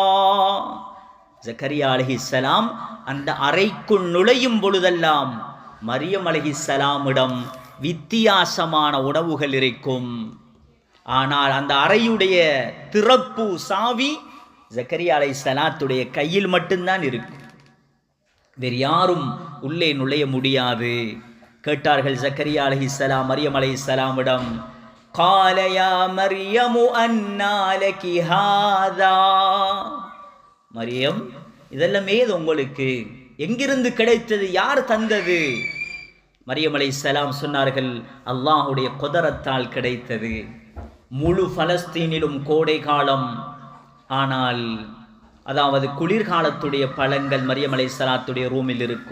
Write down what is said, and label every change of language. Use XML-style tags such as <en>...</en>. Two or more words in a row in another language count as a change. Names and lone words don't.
<ta>ஜக்கரியா அலைஹிஸ்ஸலாம் அந்த அறைக்குள் நுழையும் பொழுதெல்லாம் மரியம் அலைஹிஸ்ஸலாமிடம் வித்தியாசமான உணவுகள் இருக்கும். ஆனால் அந்த அறையுடைய திறப்பு சாவி ஜக்கரியா அலைஹிஸ்ஸலாத்துடைய கையில் மட்டும்தான் இருக்கும். வேறு யாரும் உள்ளே நுழைய முடியாது. கேட்டார்கள் ஜக்கரியா அலைஹிஸ்ஸலாம் மரியம் அலைஹிஸ்ஸலாமிடம்,</ta> <ar>قال يا مريم أنى لك هذا.</ar> <ta>மரியம், இதெல்லாம் ஏது உங்களுக்கு, எங்கிருந்து கிடைத்தது, யார் தந்தது? மரியம் அலைஹிஸ்ஸலாம் சொன்னார்கள், அல்லாஹ்வுடைய குதரத்தால் கிடைத்தது. முழு பலஸ்தீனிலும் கோடை காலம், ஆனால் அதாவது குளிர்காலத்துடைய பழங்கள் மரியம் அலைஹிஸ்ஸலாத்துடைய ரூமில் இருக்கும்.</ta>